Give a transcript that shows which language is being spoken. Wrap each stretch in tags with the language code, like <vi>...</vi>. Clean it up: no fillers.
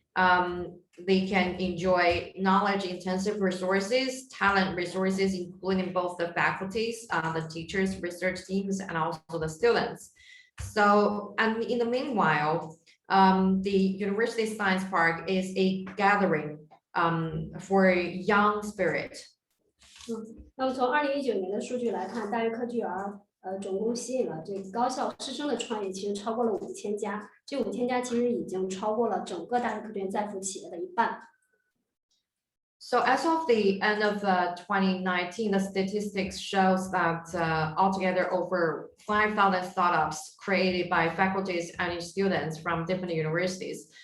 <en>They can enjoy knowledge-intensive resources, talent resources, including both the faculties, the teachers, research teams, and also the students. So, and in the meanwhile, the University Science Park is a gathering for young spirit.</en> <zh>那么从2019年的数据来看，大学科技园总共吸引了这个高校师生的创业，其实超过了5000家。这5000家其实已经超过了整个大学科技园在服企业的一半。</zh> <en>So as of the end of 2019, the statistics shows that altogether over 5,000 startups created by faculties and students from different universities.</en>